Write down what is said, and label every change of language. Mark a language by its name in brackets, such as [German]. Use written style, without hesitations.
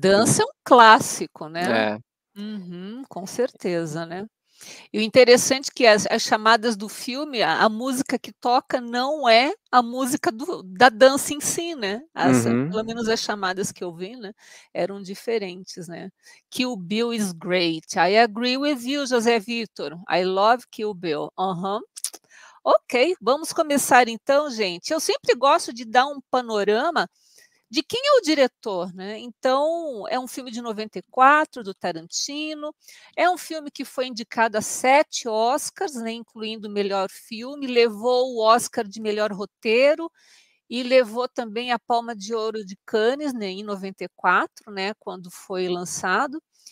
[Portuguese] dança é um clássico, né. é, Uhum, com certeza, né. E o interessante é que as chamadas do filme, a música que toca não é a música da dança em si, né, uhum. pelo menos as chamadas que eu vi, né, eram diferentes, né. [English] Kill Bill is great, I agree with you, José Vitor, I love Kill Bill. [Portuguese] Aham. Ok, vamos começar então, gente. Eu sempre gosto de dar um panorama de quem é o diretor, né. Então, é um filme de 94 do Tarantino, é um filme que foi indicado a 7 Oscars, né, incluindo o melhor filme, levou o Oscar de melhor roteiro e levou também a Palma de Ouro de Cannes, né, em 94, né, quando foi lançado.